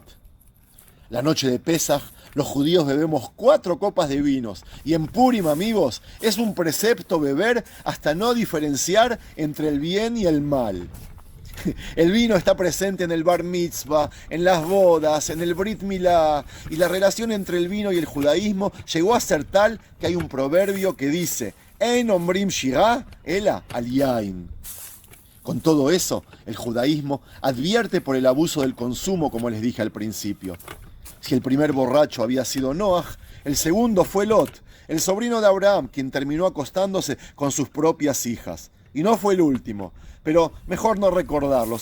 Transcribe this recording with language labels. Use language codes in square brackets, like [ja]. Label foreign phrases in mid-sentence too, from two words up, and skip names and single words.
[es] La noche de Pesaj, los judíos bebemos 4 copas de vinos, y en Purim, amigos, es un precepto beber hasta no diferenciar entre el bien y el mal. El vino está presente en el [he] בר מצווה, [es] en las bodas, en el [he] ברית מילה, [es] y la relación entre el vino y el judaísmo llegó a ser tal que hay un proverbio que dice [he] «אין אומרים שירה אלא על היין». [es] Con todo eso, el judaísmo advierte por el abuso del consumo, como les dije al principio. Si el primer borracho había sido Noaj, el segundo fue Lot, el sobrino de Abraham, quien terminó acostándose con sus propias hijas. Y no fue el último, pero mejor no recordarlos.